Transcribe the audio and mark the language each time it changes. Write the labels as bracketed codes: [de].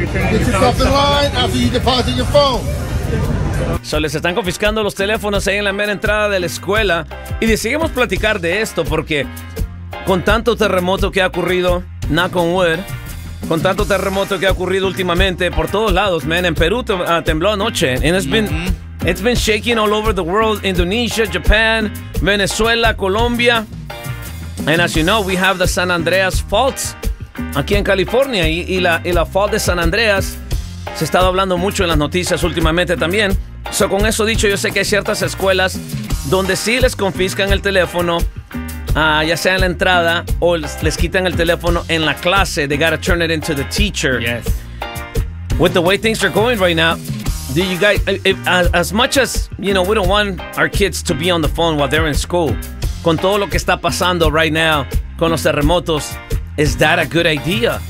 [en] Get yourself in line after you deposit your phone. [es] So, les están confiscando los teléfonos ahí en la mera entrada de la escuela. Y decidimos platicar de esto porque con tanto terremoto que ha ocurrido, [en] knock on wood, [es] con tanto terremoto que ha ocurrido últimamente por todos lados, man. En Perú tembló anoche. [en] And it's been shaking all over the world. Indonesia, Japan, Venezuela, Colombia. And as you know, we have the San Andreas faults [es] aquí en California. Y la fault de San Andreas se ha estado hablando mucho en las noticias últimamente también. So, con eso dicho, yo sé que hay ciertas escuelas donde sí les confiscan el teléfono, ya sea en la entrada o les quitan el teléfono en la clase. [en] They gotta turn it into the teacher. Yes. With the way things are going right now, do you guys, as much as, you know, we don't want our kids to be on the phone while they're in school, [es] con todo lo que está pasando [en] right now, con los terremotos, is that a good idea?